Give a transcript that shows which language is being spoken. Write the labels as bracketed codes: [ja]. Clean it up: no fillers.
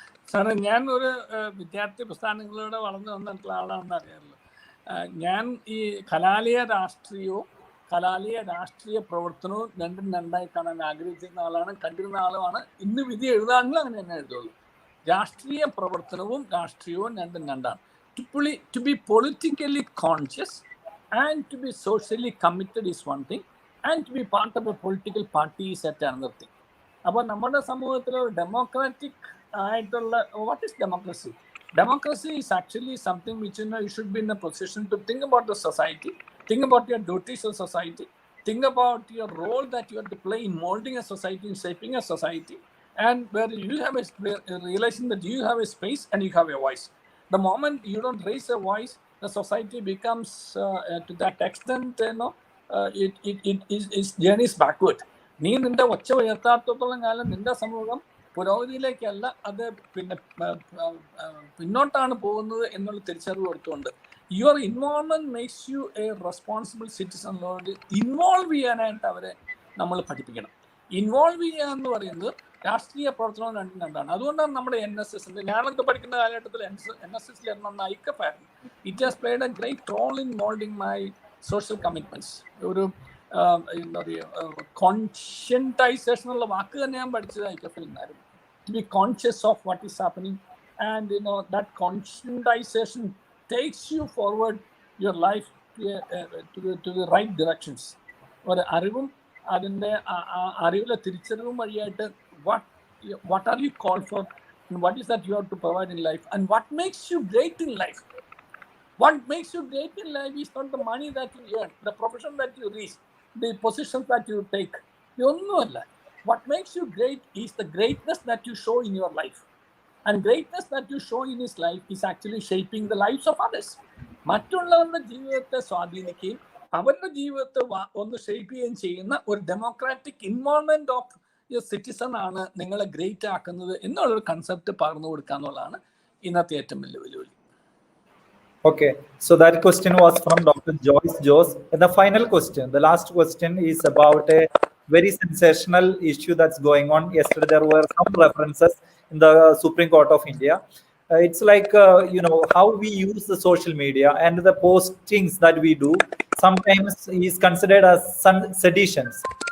[ml] സാറേ, ഞാൻ ഒരു വിദ്യാർത്ഥി പ്രസ്ഥാനങ്ങളിലൂടെ വളർന്നു വന്നിട്ടുള്ള ആളാണെന്ന് അറിയാമല്ലോ. ഞാൻ ഈ കലാലയ രാഷ്ട്രീയവും കലാലയ രാഷ്ട്രീയ പ്രവർത്തനവും രണ്ടും രണ്ടായി കാണാൻ ആഗ്രഹിച്ചിരുന്ന ആളാണ്, കണ്ടിരുന്ന ആളുമാണ്. ഇന്ന് വിധി എഴുതാണെങ്കിൽ അങ്ങനെ തന്നെ എഴുതുള്ളൂ. രാഷ്ട്രീയ പ്രവർത്തനവും രാഷ്ട്രീയവും രണ്ടും രണ്ടാണ്. [en] To be politically conscious and to be socially committed is one thing, and to be part of a political party is another thing. [ml] അപ്പോൾ നമ്മുടെ സമൂഹത്തിൽ ഒരു ഡെമോക്രാറ്റിക് ആയിട്ടുള്ള, [en] what is democracy? Democracy is actually something which you should be in a position to think about the society, think about your duties of society, think about your role that you have to play in molding a society, in shaping a society, and where you have a realizing that you have a space and you have a voice. The moment you don't raise a voice, the society becomes to that extent, it journeys backward. [ml] നീ നിന്റെ ഒച്ച ഉയർത്താത്തോളം കാലം നിന്റെ സമൂഹം പുരോഗതിയിലേക്കല്ല, അത് പിന്നെ പിന്നോട്ടാണ് പോകുന്നത് എന്നുള്ള തിരിച്ചറിവ് കൊടുത്തുകൊണ്ട് [en] Your involvement makes you a responsible citizen. [ml] Involve ചെയ്യാനായിട്ട് അവരെ നമ്മൾ പഠിപ്പിക്കണം. ഇൻവോൾവ് ചെയ്യുക എന്ന് പറയുന്നത് രാഷ്ട്രീയ പ്രവർത്തനവും രണ്ടും രണ്ടാണ്. അതുകൊണ്ടാണ് നമ്മുടെ NSS, ഞാനൊക്കെ പഠിക്കുന്ന കാലഘട്ടത്തിൽ NSS ഐക്യഫായിരുന്നു. [en] It has played a great role in moulding my social commitments. [ml] ഒരു എന്താ പറയുക, കോൺഷ്യന്റൈസേഷൻ എന്നുള്ള വാക്ക് തന്നെ ഞാൻ പഠിച്ചത് ഐക്യഫിൽ നിന്നായിരുന്നു. [en] To be conscious of what is happening, and that conscientization takes you forward your life to the right directions. [ml] ഒരു അറിവും അതിൻ്റെ അറിവിലെ തിരിച്ചറിവും വഴിയായിട്ട് [en] what are you called for, and what is that you have to provide in life, and what makes you great in life. What makes you great in life is not the money that you earn, the profession that you reach, the positions that you take. [ml] ഒന്നുമല്ല. [en] What makes you great is the greatness that you show in your life. And greatness that you show in his life is actually shaping the lives of others. [ml] മറ്റുള്ളവരുടെ ജീവിതത്തെ സ്വാധീനിക്കുകയും അവരുടെ ജീവിതത്തെ ഒന്ന് shape ചെയ്യുകയും ചെയ്യുന്ന ഒരു [en] democratic involvement of citizen [ml] ആണ് നിങ്ങളെ ഗ്രേറ്റ് ആക്കുന്നത് എന്നുള്ളൊരു കൺസെപ്റ്റ് പകർന്നു കൊടുക്കുക എന്നുള്ളതാണ് ഇന്നത്തെ ഏറ്റവും വലിയ വെല്ലുവിളി. [en] Okay, so that question was from Dr. Joyce Jose. And the final question, the last question, is about a very sensational issue that's going on. Yesterday there were some references in the Supreme Court of India. It's like how we use the social media and the postings that we do sometimes is considered as seditions.